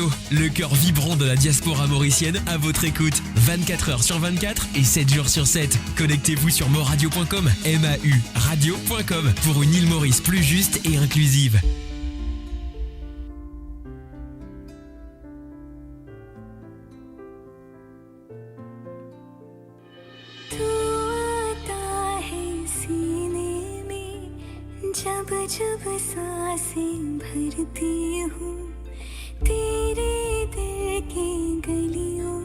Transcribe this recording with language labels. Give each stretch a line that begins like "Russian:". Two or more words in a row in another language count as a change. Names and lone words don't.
French: le cœur vibrant de la diaspora mauricienne à votre écoute. 24 heures sur 24 et 7 jours sur 7. Connectez-vous sur mauradio.com, MAU radio.com pour une Ile-Maurice plus juste et inclusive.
Hindi: जब सांसें भरती हूँ तेरे दिल की गलियों